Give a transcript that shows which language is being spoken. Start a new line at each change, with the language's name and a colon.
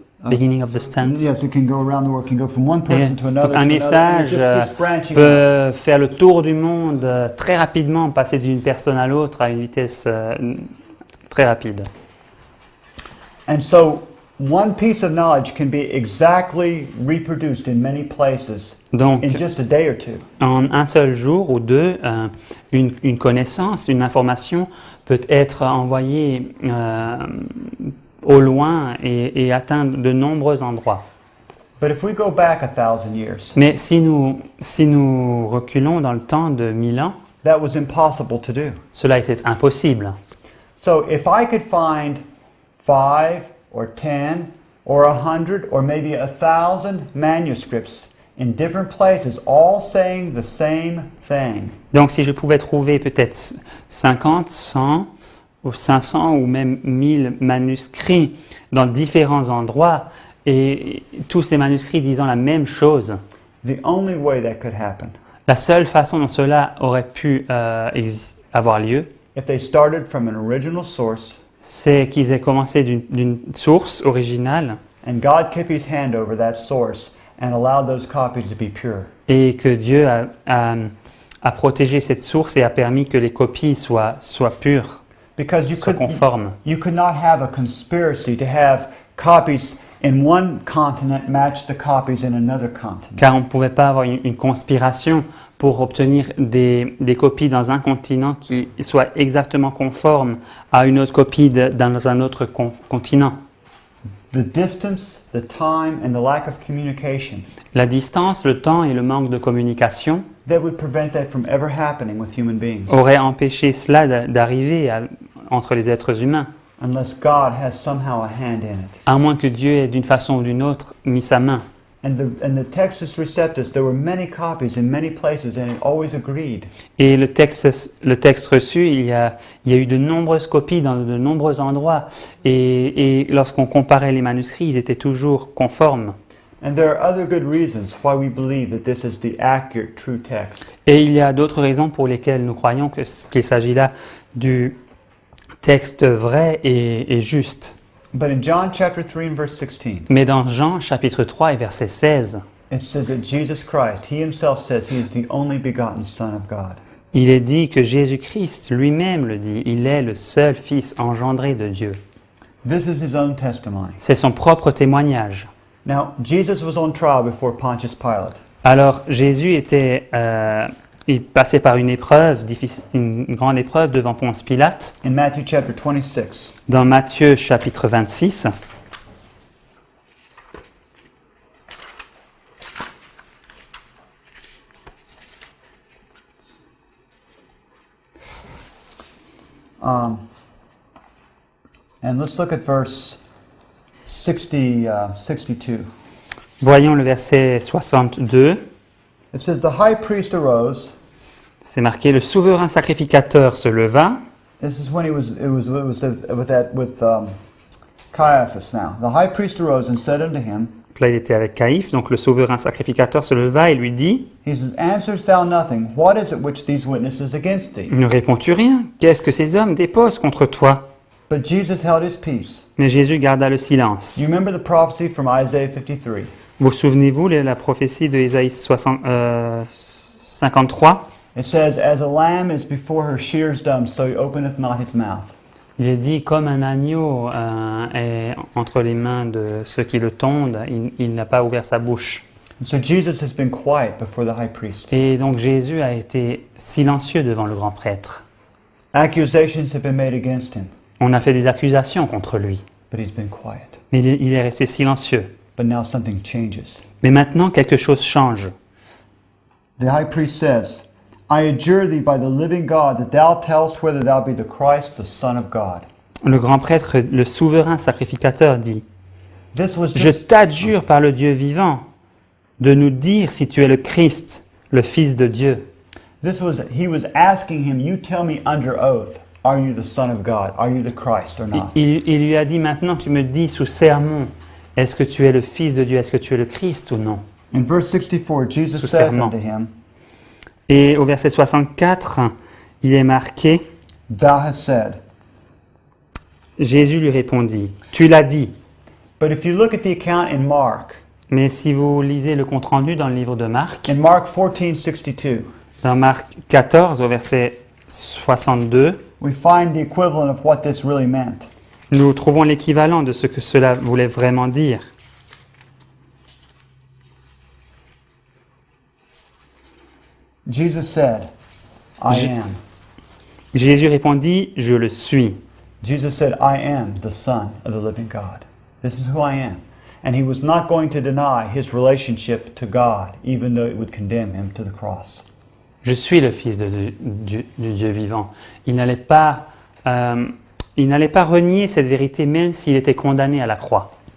English: beginning of the sentence. Yes, it can go around the world, can go from one
French: Et
English: person to
French: donc,
English: another.
French: un
English: to another, and it
French: message
English: just keeps branching out.
French: peut faire le tour du monde très rapidement, passer d'une personne à l'autre à une vitesse très rapide.
English: And so, one piece of knowledge can be exactly reproduced in many places
French: Donc,
English: in just a day or two.
French: en un seul jour ou deux, une connaissance, une information peut être envoyée au loin et atteindre de nombreux endroits.
English: But if we go back 1,000 years,
French: Mais si nous reculons dans le temps de 1000 ans,
English: that was impossible to do.
French: cela était impossible.
English: So if I could find 5 or 10 or 100 or maybe 1,000 manuscripts in different places, all saying the same thing,
French: Donc si je pouvais trouver peut-être 50, 100 ou 500 ou même 1000 manuscrits dans différents endroits et tous ces manuscrits disant la même chose,
English: the only way that could happen,
French: la seule façon dont cela aurait pu avoir lieu,
English: if they started from an original source
French: c'est qu'ils aient commencé d'une source originale
English: and God kept his hand over that source and allowed those copies to be pure.
French: et que Dieu a protégé cette source et a permis que les copies soient pures,
English: Because
French: soient conformes.
English: you could not have a conspiracy to have copies in one continent match the copies in another continent.
French: Car on ne pouvait pas avoir une conspiration pour obtenir des copies dans un continent qui soient exactement conformes à une autre copie dans un autre continent.
English: The distance, the time, and the lack of communication
French: La distance, le temps et le manque de communication
English: that would prevent that from ever happening with human beings
French: auraient empêché cela d'arriver entre les êtres humains,
English: unless God has somehow a hand in it.
French: à moins que Dieu ait d'une façon ou d'une autre mis sa main.
English: And the Textus Receptus, there were many copies in many places, and it always agreed.
French: Et le texte reçu, il y a eu de nombreuses copies dans de nombreux endroits. Et lorsqu'on comparait les manuscrits, ils étaient toujours conformes.
English: And there are other good reasons why we believe that this is the accurate, true text.
French: Et il y a d'autres raisons pour lesquelles nous croyons qu'il s'agit là du texte vrai et juste.
English: But in John chapter 3 and verse 16,
French: Mais dans Jean chapitre 3 et verset 16,
English: it says that Jesus Christ, he himself says he is the only begotten Son of God.
French: il est dit que Jésus-Christ lui-même le dit, il est le seul Fils engendré de Dieu.
English: This is his own testimony.
French: C'est son propre témoignage.
English: Now, Jesus was on trial before Pontius Pilate.
French: Alors Jésus il passait par une épreuve, une grande épreuve devant Ponce Pilate.
English: In Matthew chapter 26,
French: Dans Matthieu chapitre 26,
English: and let's look at verse 62.
French: voyons le verset 62.
English: It says, the high priest arose.
French: C'est marqué, le souverain sacrificateur se leva.
English: This is when it was with Caiaphas now. The high priest arose and said unto him,
French: Donc là, il était avec Caïphe, donc le souverain sacrificateur se leva et lui dit,
English: he says, answerest thou nothing? What is it which these witnesses against thee?
French: ne réponds-tu rien? Qu'est-ce que ces hommes déposent contre toi?
English: But Jesus held his peace.
French: Mais Jésus garda le silence.
English: You remember the prophecy from Isaiah 53.
French: Vous souvenez-vous de la prophétie de Isaïe 53?
English: It says, as a lamb is before her shears dumb, so he openeth not his mouth.
French: Il est dit, comme un agneau est entre les mains de ceux qui le tondent, il n'a pas ouvert sa bouche.
English: And so Jesus has been quiet before the high priest.
French: Et donc Jésus a été silencieux devant le grand prêtre.
English: Accusations have been made against him,
French: On a fait des accusations contre lui,
English: but he's been quiet.
French: mais il est resté silencieux.
English: But now something changes.
French: Mais maintenant, quelque chose change.
English: The high priest says, I adjure thee by the living God that thou tellest whether thou be the Christ, the Son of God.
French: Le grand prêtre, le souverain sacrificateur dit,
English: This was
French: je
English: just,
French: t'adjure par le Dieu vivant de nous dire si tu es le Christ, le Fils de Dieu.
English: he was asking him, you tell me under oath, are you the Son of God? Are you the Christ or not?
French: Il lui a dit, maintenant tu me dis sous sermon, est-ce que tu es le Fils de Dieu, est-ce que tu es le Christ ou non?
English: In verse 64, Jesus
French: Sous
English: saith
French: serment.
English: unto him,
French: Et au verset 64, il est marqué,
English: Thou hast said.
French: Jésus lui répondit, tu l'as dit.
English: But if you look at the account in Mark,
French: Mais si vous lisez le compte-rendu dans le livre de Marc,
English: in Mark 14:62,
French: dans Marc 14 au verset 62,
English: we find the equivalent of what this really meant.
French: nous trouvons l'équivalent de ce que cela voulait vraiment dire.
English: Jesus said, I am.
French: Jésus répondit, je le suis.
English: Jesus said, I am the Son of the living God. This is who I am. And he was not going to deny his relationship to God, even though it would condemn him to the cross.
French: Je suis le Fils du Dieu vivant. Il n'allait pas renier cette vérité même s'il était condamné à la croix.